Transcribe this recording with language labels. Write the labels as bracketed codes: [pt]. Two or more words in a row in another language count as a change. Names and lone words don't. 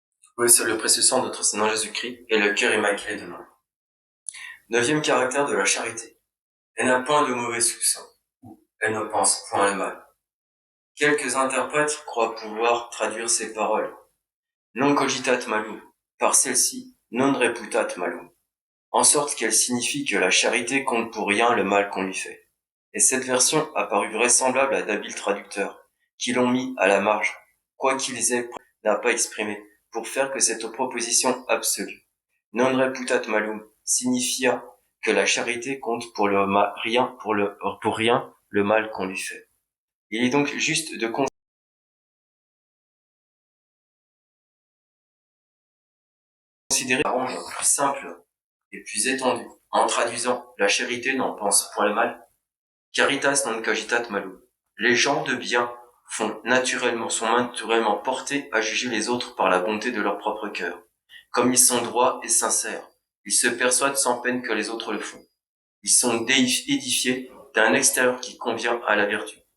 [fr] Oui, c'est le précieux sang de notre Seigneur Jésus-Christ et le cœur immaculé de Marie. 9e caractère de la charité. Elle n'a point de mauvais soupçons, ou elle ne pense point le mal. Quelques interprètes croient pouvoir traduire ces paroles. [la] Non cogitat malum, [fr] par celle-ci, [la] non reputat malum. [fr] En sorte qu'elle signifie que la charité compte pour rien le mal qu'on lui fait. Et cette version a paru vraisemblable à d'habiles traducteurs, qui l'ont mis à la marge, quoi qu'ils aient n'a pas exprimé, pour faire que cette proposition absolue, [la] non reputat malum, [fr] signifia que la charité compte pour rien le mal qu'on lui fait. Il est donc juste de considérer la rendre plus simple et plus étendue, en traduisant la charité n'en pense point le mal, [la] caritas non cogitat malum. [fr] Les gens de bien sont naturellement portés à juger les autres par la bonté de leur propre cœur. Comme ils sont droits et sincères, ils se persuadent sans peine que les autres le font. Ils sont édifiés d'un extérieur qui convient à la vertu.